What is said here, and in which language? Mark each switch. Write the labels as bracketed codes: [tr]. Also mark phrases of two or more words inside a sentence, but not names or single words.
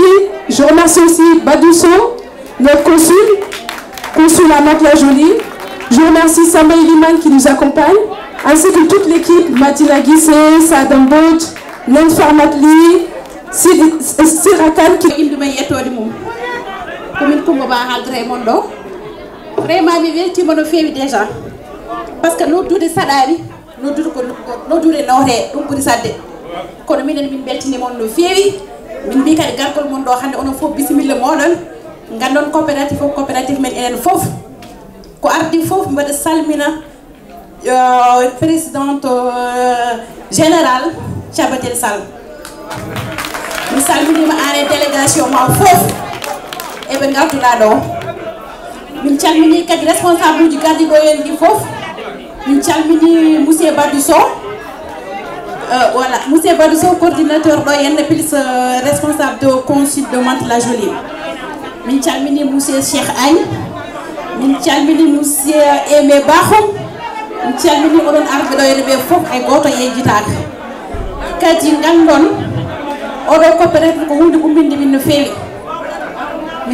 [fr] Je remercie aussi Badousso, notre consul à Mantes-la-Jolie. Je remercie Samuel Liman qui nous accompagne, ainsi que toute l'équipe, Mathilda Guissé, Sadam Bodj, Nen Farmatli, Sirakan qui... Vraiment, [ff] mi weltima no feewi [fr] déjà parce que [ff] noddude saɗaani noddude ko noddude nawre ɗum ɓuri sadde kono minen min beltinimon no feewi min mbi kadi gargol mon ɗo hannde onon fof bisimilla moɗon gandon coopérative men enen fof ko ardi fof mbaɗa salmina [fr] présidente générale [ff] Tchabatel Sall mi salminima an e délégation ma fof eɓe gartuɗa ɗo min calmini kadi responsable uji gardiɗo en ɗi fof min calmini monsieur Badousso [fr] voilà monsieur Badousso coordinateur [ff] ɗo henne [fr] plus responsable de consul de Mantes-la-Jolie [ff] min calmini monsieur Cheikh Agne min calmini monsieur Aimé Bakhoum min calmini oɗon arɓe ɗo henne ɓe fof hay goto yejjitaka kadi gandon oɗo coopérative ko hunde umminde min no feewi mi